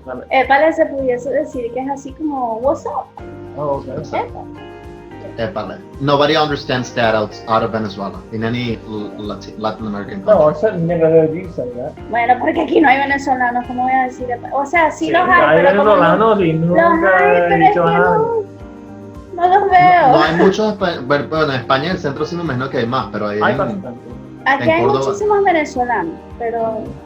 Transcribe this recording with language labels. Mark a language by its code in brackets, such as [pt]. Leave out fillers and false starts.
[es] Épale se pudiese decir que es así como [en] what's up. Oh, okay. [es] Épale. [en] Nobody understands that out of Venezuela in any Latin American country. No, I certainly never heard you say that. [es] Bueno, porque aquí no hay venezolanos, ¿cómo voy a decir épale? O sea, sí los hay, hay pero venezolanos y nunca he dicho nada. No los veo. No hay muchos, bueno, en España en el centro sí me imagino que hay más, pero ahí aquí hay muchísimos venezolanos, pero